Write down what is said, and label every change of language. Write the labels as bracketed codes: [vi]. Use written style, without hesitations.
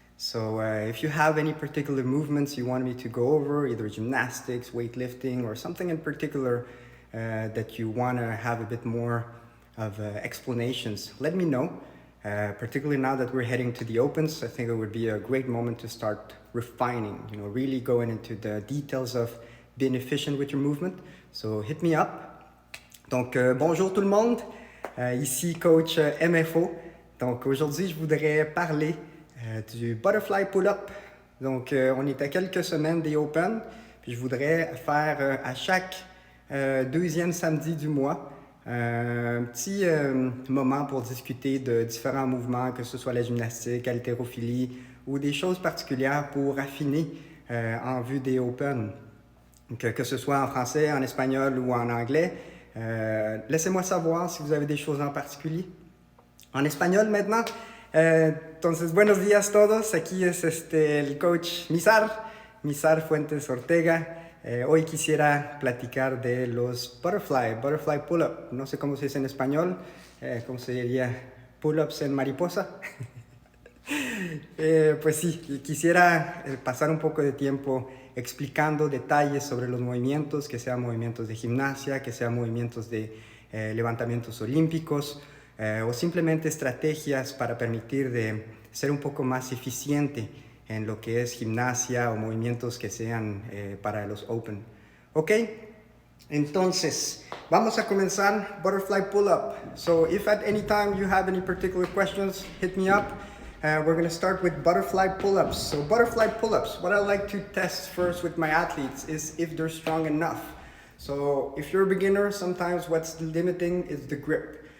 [en] So if you have any particular movements you want me to go over, either gymnastics, weightlifting, or something in particular that you want to have a bit more of explanations, let me know. Particularly now that we're heading to the Opens, I think it would be a great moment to start refining, really going into the details of being efficient with your movement. So hit me up. [fr] Donc bonjour tout le monde, ici Coach MFO. Donc aujourd'hui je voudrais parler du Butterfly Pull Up. Donc on est à quelques semaines des Open, puis je voudrais faire à chaque deuxième samedi du mois un petit moment pour discuter de différents mouvements, que ce soit la gymnastique, haltérophilie ou des choses particulières pour affiner en vue des Open, que ce soit en français, en espagnol ou en anglais. Laissez-moi savoir si vous avez des choses en particulier. En espagnol maintenant. [es] Entonces, buenos días todos. Aquí es el coach Misar Fuentes Ortega. Hoy quisiera platicar de los butterfly pull-up. No sé cómo se dice en español, cómo se diría pull-ups en mariposa. Pues sí, quisiera pasar un poco de tiempo explicando detalles sobre los movimientos, que sean movimientos de gimnasia, que sean movimientos de levantamientos olímpicos, o simplemente estrategias para permitir de ser un poco más eficiente en lo que es gimnasia o movimientos que sean para los Open. Ok, entonces vamos a comenzar Butterfly Pull-Up. [en] So if at any time you have any particular questions, hit me up. We're going to start with Butterfly Pull-Ups. So Butterfly Pull-Ups, what I like to test first with my athletes is if they're strong enough. So if you're a beginner, sometimes what's limiting is the grip.